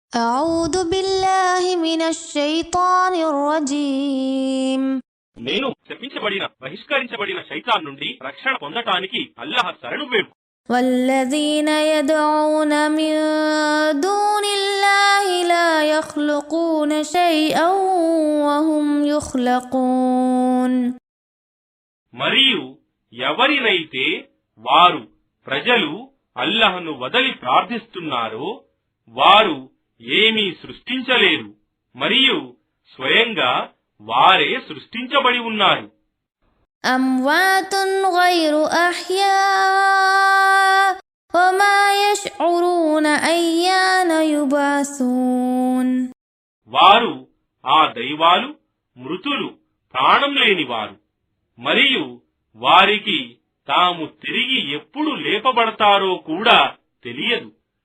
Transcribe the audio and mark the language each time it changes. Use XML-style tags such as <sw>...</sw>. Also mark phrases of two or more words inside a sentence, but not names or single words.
<ar>أعوذ بالله من الشيطان الرجيم</ar> <te>నేను శపించబడిన బహిష్కరించబడిన శైతాన్ నుండి రక్షణ పొందటానికి అల్లాహ్ శరణు వేడు.</te> <ar>والذين يدعون من دون الله لا يخلقون شيئا وهم يخلقون</ar> <te>మరియు ఎవరినైతే వారు ప్రజలు అల్లాహ్ను వదలి ప్రార్థిస్తున్నారో వారు ఏమీ సృష్టించలేరు మరియు స్వయంగా వారే సృష్టించబడి ఉన్నారు.</te> <ar>أموات غير أحياء وما يشعرون أيان يبعثون</ar> <te>వారు ఆ దైవాలు మృతులు ప్రాణం లేనివారు మరియు వారికి తాము తిరిగి ఎప్పుడు లేపబడతారో కూడా తెలియదు.</te>